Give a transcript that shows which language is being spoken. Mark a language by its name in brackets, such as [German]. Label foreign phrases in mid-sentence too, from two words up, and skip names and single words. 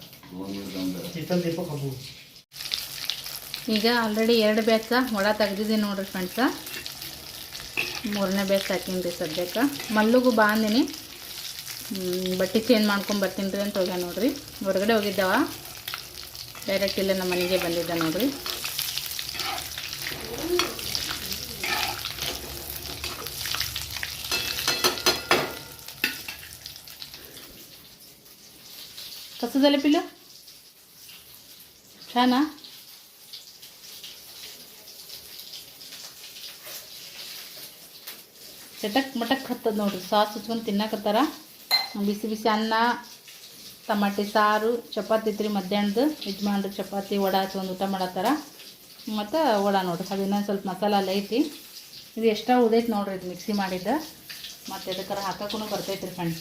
[Kannada] ಈಗ ಆಲ್ರೆಡಿ 2 ಬ್ಯಾಚ್ ಒಳ ತೆಗ್ದಿದ್ದೀನಿ ನೋಡ್ರಿ ಫ್ರೆಂಡ್ಸ. 3ನೇ ಬ್ಯಾಚ್ ಹಾಕೀನಿ ರೀ ಸದ್ಯಕ್ಕೆ. ಮಲ್ಲುಗೂ ಬಾಂದಿನಿ, ಬಟ್ಟೆ ಚೇಂಜ್ ಮಾಡ್ಕೊಂಡು ಬರ್ತೀನಿ ರೀ ಅಂತ ಹೋಗ್ಯ ನೋಡ್ರಿ. ಹೊರಗಡೆ ಹೋಗಿದ್ದಾವ, ಡೈರೆಕ್ಟ್ ಇಲ್ಲೇ ನಮ್ಮ ಮನೆಗೆ ಬಂದಿದ್ದ ನೋಡ್ರಿ. [Marathi] कसं पिल्लू छान चटक मटक [Kannada] ಹತ್ತದ ನೋಡ್ರಿ. ಸಾಸ್ ಹಚ್ಕೊಂಡು ತಿನ್ನಕತ್ತಾರ. ಬಿಸಿ ಬಿಸಿ ಅನ್ನ, ಟಮಾಟೆ ಸಾರು, ಚಪಾತಿ ಇತ್ರಿ ಮಧ್ಯಾಹ್ನದ. ಯಜಮಾನ್ರು ಚಪಾತಿ ವಡ ಹಚ್ಕೊಂಡು ಊಟ ಮಾಡತ್ತಾರ. ಮತ್ತು ವಡ ನೋಡ್ರಿ, ಅದು ಇನ್ನೊಂದು ಸ್ವಲ್ಪ ಮಸಾಲ ಎಲ್ಲ ಐತಿ. ಇದು ಎಕ್ಸ್ಟ್ರಾ ಉದೈತಿ ನೋಡ್ರಿ, ಇದು ಮಿಕ್ಸಿ ಮಾಡಿದ್ದ. ಮತ್ತು ಇದಕ್ಕಾರ ಹಾಕಕ್ಕೂ ಬರ್ತೈತೆ ರೀ ಫ್ರೆಂಡ್ಸ್.